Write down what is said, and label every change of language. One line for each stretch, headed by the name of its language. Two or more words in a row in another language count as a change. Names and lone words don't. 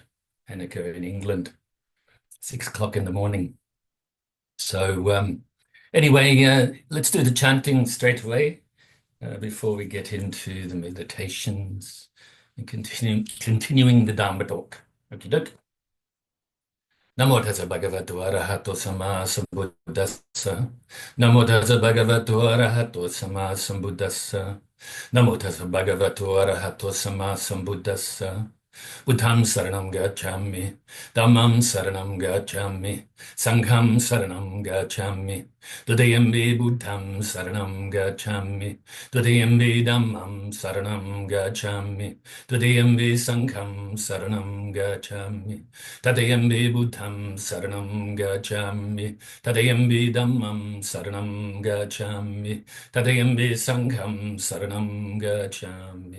English: Hanukkah in England, 6 o'clock in the morning. So, anyway, let's do the chanting straight away before we get into the meditations and continuing the Dharma talk. Okie doke.
Pali: Namo Tassa Bhagavato Arahato Samma Sambuddhassa. Namo Tassa Bhagavato Arahato Samma Sambuddhassa. Namo Tassa Bhagavato Arahato Samma Sambuddhassa. Buddham saranam gacchami, Dhammam saranam gacchami, Sangham saranam gacchami, Tadayambi Buddham saranam gacchami, Tadayambi Dhammam saranam gacchami, Tadayambi Sangham saranam gacchami, Tadayambi Buddham saranam gacchami, Tadayambi Dhammam saranam gacchami, Tadayambi Sangham saranam gacchami.